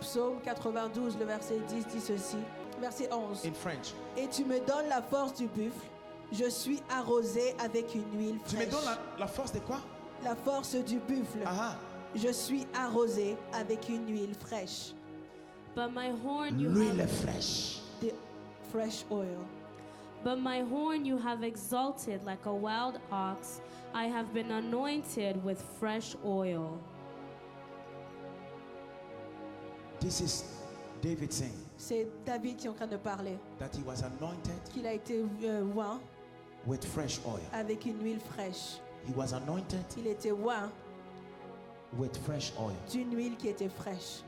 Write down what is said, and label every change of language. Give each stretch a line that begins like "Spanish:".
French: Psaume 92, le verset 10 dit ceci. Verset 11.
English: In French.
French: Et tu me donnes la force du buffle. Je suis arrosé avec une huile Tu me fraîche. donnes la force de quoi? La force du buffle. Aha. Je suis arrosé avec une huile fraîche.
English: But my horn you
French: L'huile
English: have,
French: fraîche.
English: The fresh oil. but my horn you have exalted like a wild ox. I have been anointed with fresh oil. This is David saying
French: C'est David qui est en train de parler.
English: that he was anointed
French: Qu'il a été oint
English: with fresh oil.
French: avec une huile fraîche.
English: He was anointed
French: Il était oint
English: with fresh oil.
French: d'une huile qui était fraîche.